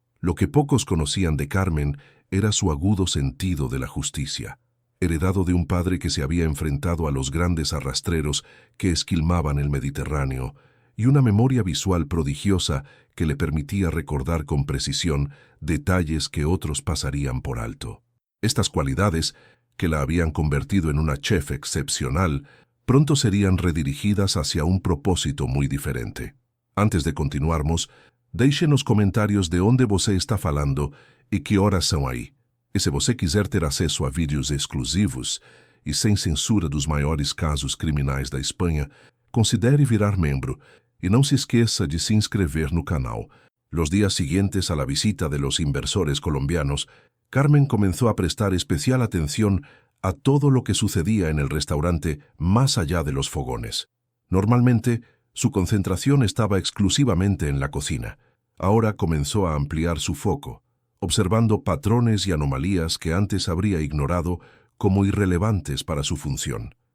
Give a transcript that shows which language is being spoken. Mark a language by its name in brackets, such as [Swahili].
[Spanish] Lo que pocos conocían de Carmen era su agudo sentido de la justicia, heredado de un padre que se había enfrentado a los grandes arrastreros que esquilmaban el Mediterráneo, y una memoria visual prodigiosa que le permitía recordar con precisión detalles que otros pasarían por alto. Estas cualidades, que la habían convertido en una chef excepcional, pronto serían redirigidas hacia un propósito muy diferente. [Portuguese] Antes de continuarmos, deixe nos comentários de onde você está falando e que horas são aí. E se você quiser ter acesso a vídeos exclusivos e sem censura dos maiores casos criminais da Espanha, considere virar membro e não se esqueça de se inscrever no canal. [Spanish] Los días siguientes a la visita de los inversores colombianos, Carmen comenzó a prestar especial atención a todo lo que sucedía en el restaurante más allá de los fogones. Normalmente, su concentración estaba exclusivamente en la cocina. Ahora comenzó a ampliar su foco, observando patrones y anomalías que antes habría ignorado como irrelevantes para su función.